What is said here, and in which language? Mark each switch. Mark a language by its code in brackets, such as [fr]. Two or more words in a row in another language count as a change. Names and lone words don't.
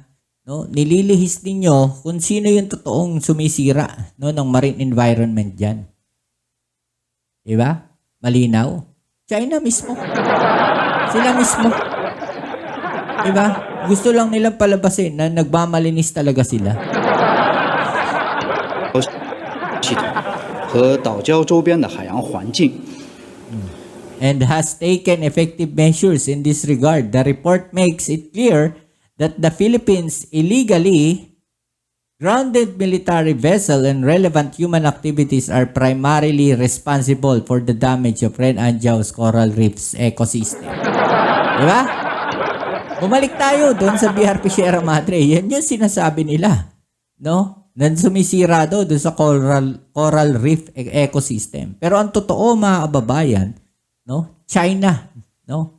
[tl] No, nililihis ninyo kung sino yung totoong sumisira, no, ng [en] marine environment [tl] dyan. Diba? Malinaw. China mismo. Sila mismo. Diba? Gusto lang nilang palabasin na nagmamalinis talaga sila. [zh] 系统和岛礁周边的海洋环境。 [en] And has taken effective measures in this regard. The report makes it clear that the Philippines illegally grounded military vessel and relevant human activities are primarily responsible for the damage of Red Anjau's coral reefs ecosystem. [tl] Diba? Bumalik tayo doon sa BRP Sierra Madre. Yan yung sinasabi nila. No? Nan sumisira doon sa [en] coral reef ecosystem. [tl] Pero ang totoo, mga kababayan, no? China, no?